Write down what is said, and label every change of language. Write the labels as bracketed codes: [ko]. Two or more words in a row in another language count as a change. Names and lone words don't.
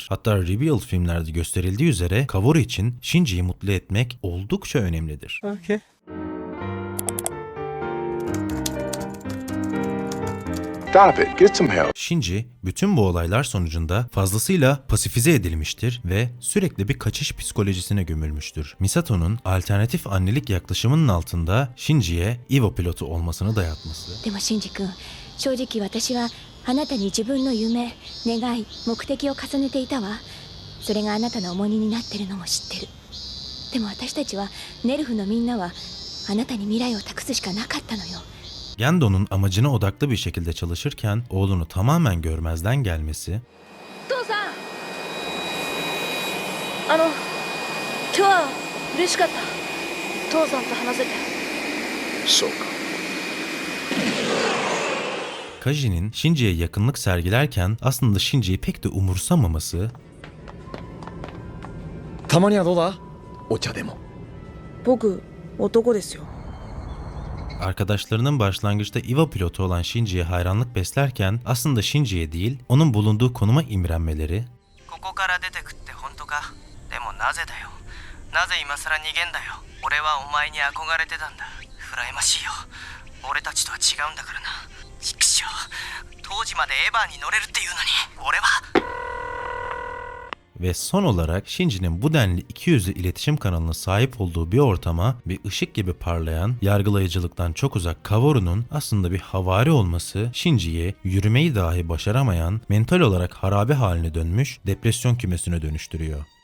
[tr] Hatta Revealed filmlerde gösterildiği üzere Kaworu için Shinji'yi mutlu etmek oldukça önemlidir. [en] Okay. Stop it. Get some help. [tr] Shinji bütün bu olaylar sonucunda fazlasıyla pasifize edilmiştir ve sürekli bir kaçış psikolojisine gömülmüştür. Misato'nun alternatif annelik yaklaşımının altında Shinji'ye Evo pilotu olmasını dayatması. [ja] でもシンジ君、正直私はあなたに自分の夢、願い、目的を重ねていたわ。それがあなたの重荷になってるのも知ってる。でも私たちはネルフのみんなはあなたに未来を託すしかなかったのよ。 [tr] Gendo'nun amacına odaklı bir şekilde çalışırken oğlunu tamamen görmezden gelmesi, [ja] 父さん、今日は嬉しかった。父さんと話せて。そうか。 [tr] Kaji'nin Shinji'ye yakınlık sergilerken aslında Shinji'yi pek de umursamaması, [ja] たまにはどうだ？お茶でも。僕、男ですよ。 [tr] arkadaşlarının başlangıçta Evo pilotu olan Shinji'ye hayranlık beslerken aslında Shinji'ye değil, onun bulunduğu konuma imrenmeleri, [ja] ここから出てくって本当か？でもなぜだよ。なぜ今更逃げんだよ。俺はお前に憧れてたんだ。羨ましいよ。俺たちとは違うんだからな。畜生。当時までエヴァに乗れるっていうのに、俺は。 [tr] ve son olarak Shinji'nin bu denli ikiyüzlü iletişim kanalına sahip olduğu bir ortama bir ışık gibi parlayan, yargılayıcılıktan çok uzak Kaworu'nun aslında bir havari olması Shinji'yi yürümeyi dahi başaramayan, mental olarak harabe haline dönmüş depresyon kümesine dönüştürüyor.